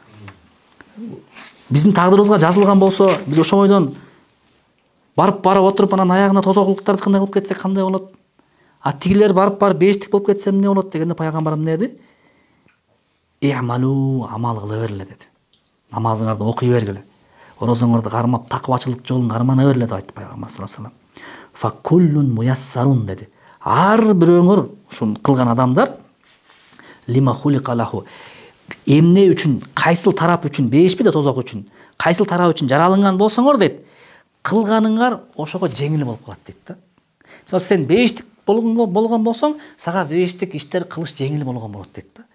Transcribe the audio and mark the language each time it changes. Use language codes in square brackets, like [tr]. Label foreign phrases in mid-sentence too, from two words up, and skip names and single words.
[ky] Биздин тагдырыбызга жазылган болсо, биз ошо бойдон барып отуруп анан аягына тозокулуктарды кандай кылып кетсек кандай болот? А тигилер барып бештик болуп кетсе эмне болот дегенде пайгамбар эмне деди? Иъмалу, амал кыла бергиле деди. Намазыңарды окуй бергиле. Орозоңорду кармап, такыбачылык жолун кармана бергиле деп айтты пайгамбар [ar] صلى الله عليه و سلم. فكل ميسر деди. [ky] Ар бирөөңөр ушуну кылган адамдар [ar] لما خلق له. [ky] Эмне үчүн, кайсыл тарап үчүн, бешпи де тозок үчүн, кайсыл тарап үчүн жаралынган болсоңор дейт, кылганыңар ошого жеңил болуп калат дейт да. Мисалы сен бештик болгон болсоң, сага бештик иштер кылыш жеңил болгон болот дейт да.